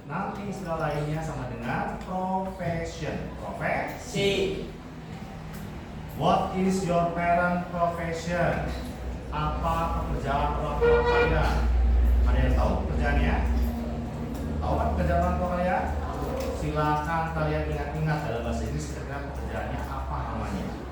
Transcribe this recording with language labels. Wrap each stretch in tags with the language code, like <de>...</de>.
<id>Nanti istilah lainnya sama dengan profession. Profesi.</id> <en>What is your parent profession?</en> <id>Apa pekerjaan orang tua kalian? Ada yang tahu pekerjaannya? Tahu kan pekerjaan orang tua kalian? Silakan kalian ingat-ingat dalam bahasa Inggris kira-kira pekerjaannya apa namanya?</id>